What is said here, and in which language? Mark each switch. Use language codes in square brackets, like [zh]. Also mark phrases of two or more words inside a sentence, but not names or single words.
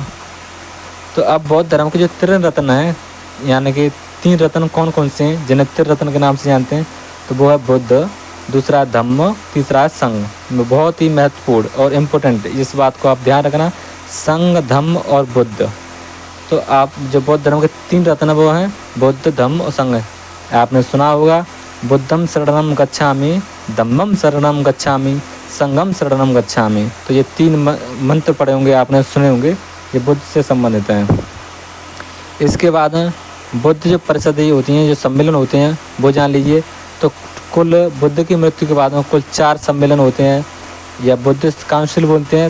[hi] तो अब बौद्ध धर्म के जो त्रिरत्न हैं, यानी कि 3 रत्न कौन कौन से हैं जिन्हें त्रिरत्न के नाम से जानते हैं? तो वो है बुद्ध, दूसरा धम्म, तीसरा है संघ। बहुत ही महत्वपूर्ण और इम्पोर्टेंट, इस बात को आप ध्यान रखना, संघ, धम्म और बुद्ध। तो आप जो बौद्ध धर्म के 3 रत्न वो हैं बुद्ध, धम्म और संघ। आपने सुना होगा [pi] बुद्धम शरणम गच्छामि, धम्मम शरणम गच्छामि, संघम शरणम गच्छामि। [hi] तो ये 3 मंत्र पढ़े होंगे, आपने सुने होंगे, ये बुद्ध से संबंधित हैं। इसके बाद बुद्ध जो परिषदें होती हैं, जो सम्मेलन होते हैं, वो जान लीजिए। तो कुल बुद्ध की मृत्यु के बाद में कुल 4 सम्मेलन होते हैं, या [en] Buddhist council [hi] बोलते हैं।